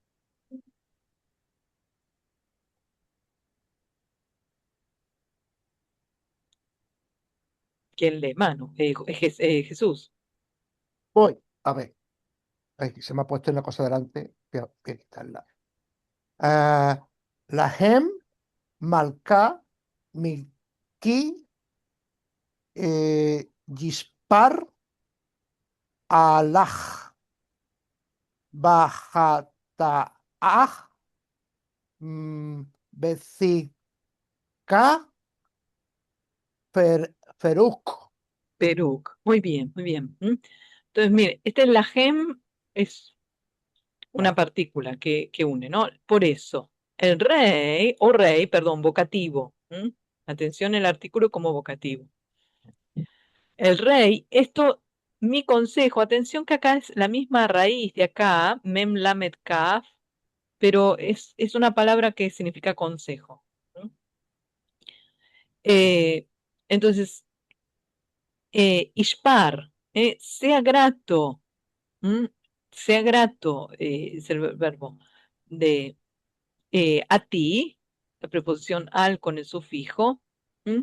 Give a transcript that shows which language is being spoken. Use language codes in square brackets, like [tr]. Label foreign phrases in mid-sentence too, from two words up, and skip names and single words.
[es] ¿Quién lee? Mano, Jesús. Voy, a ver. Ay, se me ha puesto una cosa delante. Voy a quitarla. La Hem, Malka, Milki, Gispar, Allah, Bajataah, Bezika, Feruk. Peruk. Muy bien, muy bien. Entonces, mire, esta es la gem, es una partícula que une, ¿no? Por eso, el rey, o rey, perdón, vocativo. Atención, el artículo como vocativo. El rey, esto, mi consejo, atención que acá es la misma raíz de acá, [he] מם למד כף, [es] pero es una palabra que significa consejo. ¿Mm? Eh, entonces, ishpar, sea grato. ¿Mm? Sea grato, es el verbo de a ti, la preposición al con el sufijo, ¿m?